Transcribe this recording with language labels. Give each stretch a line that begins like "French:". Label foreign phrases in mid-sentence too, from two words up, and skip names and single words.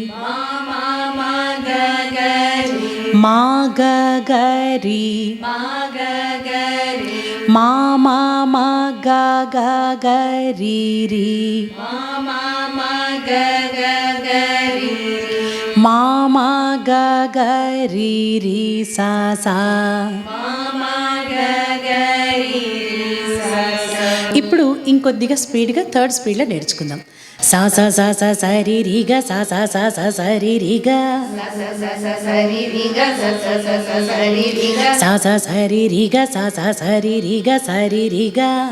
Telugu: ma ga ga ri ma ma ma ga ga ga ri ri ma ma ga ga ri ri sa sa ఇప్పుడు ఇంకొద్దిగా స్పీడ్గా
English: third speed
Telugu: నేర్చుకుందాం. సా సా సా సా సరి రి గ సా సా సా సా సరి రి గ సా సా సరి రి గ సా సా సరి రి గ సరి రి గ